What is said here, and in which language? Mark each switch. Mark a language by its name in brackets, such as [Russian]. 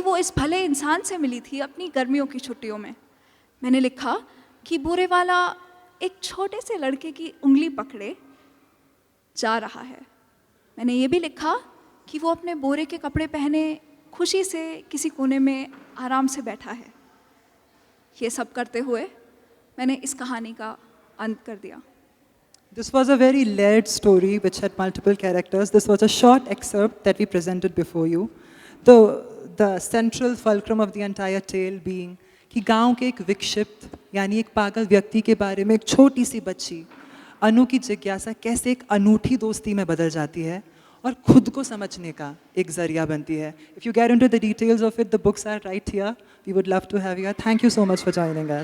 [Hindi] वो इस भले इंसान से मिली थी अपनी गर्मियों की छुट्टियों में। मैंने लिखा कि बुरे वाला एक छोटे से लड़के की उंगली पकड़े जा रहा है। मैंने ये भी लिखा कि वो अपने बोरे के कपड़े पहने खुशी से किसी कोने में आराम से बैठा है। ये सब करते हुए मैंने इस कहानी का अंत कर दिया। [English] This was a very layered story which had multiple characters. This was a short excerpt that we presented before you. The central fulcrum of the entire tale being [Hindi] कि गांव के एक विक्षिप्त यानी एक पागल व्यक्ति के बारे में एक छोटी सी बच्ची अनु की जिज्ञासा कैसे एक अनूठी दोस्ती में बदल जाती है और खुद को समझने का एक जरिया बनती है। [English] If you get into the details of it, the books are right here. We would love to have you. Thank you so much for joining us.